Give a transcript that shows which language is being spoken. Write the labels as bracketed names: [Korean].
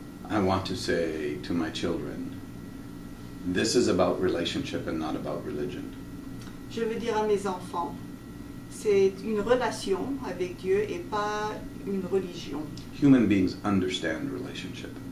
[English] I want to say to my children, this is about relationship and not about religion. [French] Je veux dire à mes enfants, c'est une relation avec Dieu et pas une religion. [English] Human beings understand relationship.